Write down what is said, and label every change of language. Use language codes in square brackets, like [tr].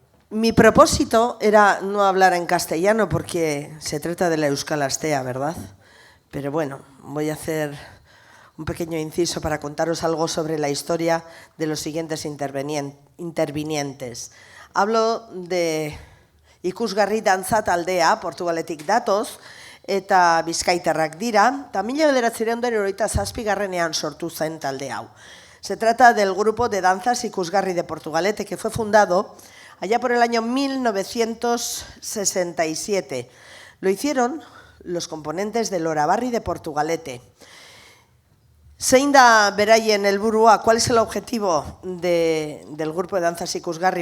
[es] Mi propósito era no hablar en castellano porque se trata de la Euskal Astea, ¿verdad? Pero bueno, voy a hacer un pequeño inciso para contaros algo sobre la historia de los siguientes intervinientes. Hablo de [eu] ikusgarri dantza taldea, Portugaletik datoz, eta bizkaitarrak dira, eta 1987ean sortu zen talde hau. [es] Se trata del grupo de danzas ikusgarri de Portugalete, que fue fundado allá por el año 1967. Lo hicieron los componentes del Orabarri de Portugalete. [eu] Zein da beraien helburua? [es] ¿Cuál es el objetivo del grupo de danzas ikusgarri?